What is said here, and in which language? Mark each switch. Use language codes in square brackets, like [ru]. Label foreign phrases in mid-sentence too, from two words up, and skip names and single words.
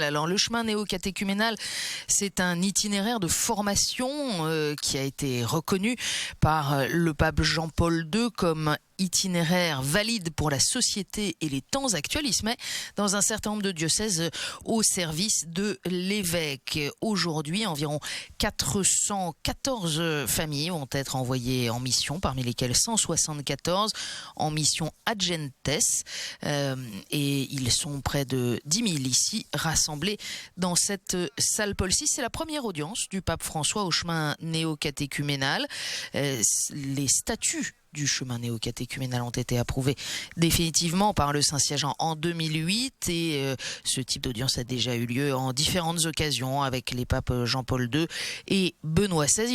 [fr] Alors le chemin néo-catéchuménal, c'est un itinéraire de formation qui a été reconnu par le pape Jean-Paul II comme itinéraire valide pour la société et les temps actuels. Il se met dans un certain nombre de diocèses au service de l'évêque. Aujourd'hui, environ 414 familles vont être envoyées en mission, parmi lesquelles 174 en mission [la] ad gentes. [fr] Et ils sont près de 10 000 ici, rassemblés dans cette salle Paul VI. C'est la première audience du pape François au chemin néo-catéchuménal. Les statuts du chemin néo-catéchuménal ont été approuvés définitivement par le Saint-Siège en 2008 et ce type d'audience a déjà eu lieu en différentes occasions avec les papes Jean-Paul II et Benoît XVI.